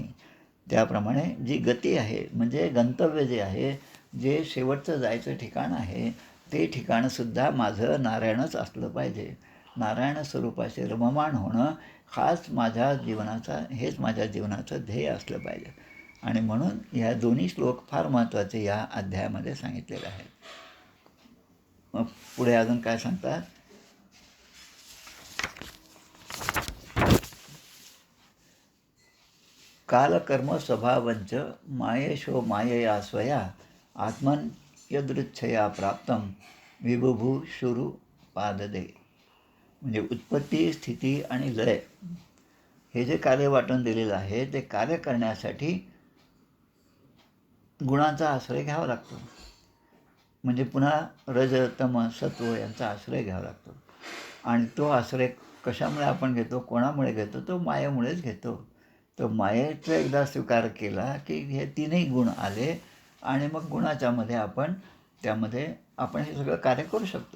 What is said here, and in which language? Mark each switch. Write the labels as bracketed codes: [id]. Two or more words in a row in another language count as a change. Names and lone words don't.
[mr] त्याप्रमाणे जी गती आहे म्हणजे गंतव्य जे आहे, जे शेवटचं जायचं ठिकाण आहे, ते ठिकाणसुद्धा माझं नारायणच असलं पाहिजे. नारायण स्वरूपाशी रममाण होणं हेच माझ्या जीवनाचं ध्येय असलं पाहिजे. आणि म्हणून ह्या दोन्ही श्लोक फार महत्त्वाचे या अध्यायामध्ये सांगितलेले आहेत. मग पुढे अजून काय सांगतात? [sa] कालकर्म स्वभावंच मायेशो मायया स्वया आत्मन यदृच्छया प्राप्तम विभुभू शुरू पाददे. [mr] म्हणजे उत्पत्ती, स्थिती आणि लय हे जे कार्य वाटून दिलेलं आहे ते कार्य करण्यासाठी गुणांचा आश्रय घ्यावा लागतो. म्हणजे पुन्हा रज तम सत्व यांचा आश्रय घ्यावा लागतो. आणि तो आश्रय कशामुळे आपण घेतो, कोणामुळे घेतो? तो मायेमुळेच घेतो. तो मायेचा एकदा स्वीकार केला की हे तीनही गुण आले आणि मग गुणाच्यामध्ये त्यामध्ये आपण हे सगळं कार्य करू शकतो.